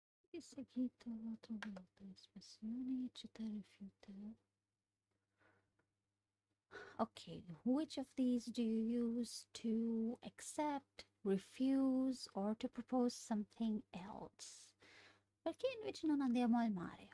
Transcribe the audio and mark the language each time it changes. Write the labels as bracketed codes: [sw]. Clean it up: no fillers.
[it] Di seguito ho trovato espressioni citare rifiutare. [en] Okay, which of these do you use to accept, refuse, or to propose something else? [it] Perché invece non andiamo al mare?